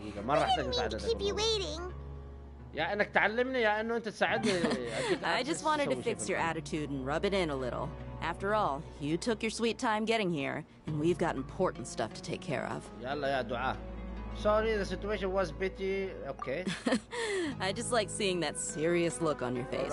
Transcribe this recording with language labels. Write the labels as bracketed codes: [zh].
[en] I didn't mean to keep you waiting. [ar] يا انك تعلمني يا انه انت تساعدني. [en] I just wanted to fix your attitude and rub it in a little. After all, you took your sweet time getting here, and we've got important stuff to take care of. [ar] يلا يا دعاء. [en] Sorry, the situation was bitty. Okay. I just like seeing that serious look on your face.